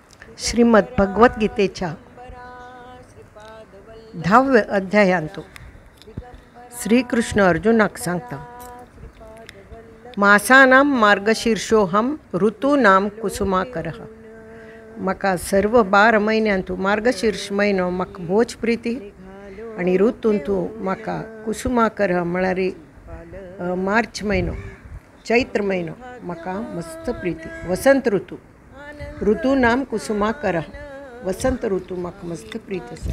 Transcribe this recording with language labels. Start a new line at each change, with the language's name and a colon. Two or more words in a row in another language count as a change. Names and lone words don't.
Konkani: श्रीमद भगवद्गीतेच्या 10व्या अध्यायांतो श्रीकृष्ण अर्जुनाक सांगता
Sanskrit: मासानां मार्गशीर्षोहम ऋतूनां कुसुमाकरः।
Konkani: म्हाका सर्व 12 म्हयन्यांतू मार्गशीर्ष म्हयनो म्हाका भोज प्रिती आणि ऋतूंतू म्हाका कुसुमाकर म्हळ्यार मार्च म्हयनो चैत्र म्हयनो म्हाका मस्त प्रिती।
Sanskrit: वसंत ऋतूनां कुसुमाकरः
Konkani: वसंत ऋतू म्हाका मस्त प्रीत आसा।